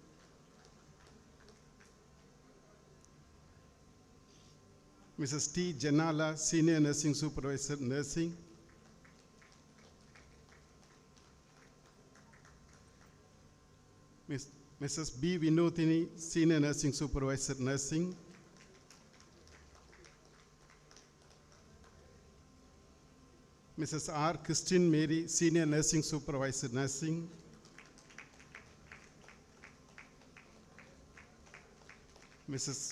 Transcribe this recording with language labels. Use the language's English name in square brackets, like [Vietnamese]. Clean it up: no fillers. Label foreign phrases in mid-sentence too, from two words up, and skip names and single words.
[English] Mrs. T. Janala, Senior Nursing Supervisor, Nursing. Mrs. B. Vinodini, Senior Nursing Supervisor, Nursing. Mrs. R. Christine Mary, Senior Nursing Supervisor, Nursing. Mrs.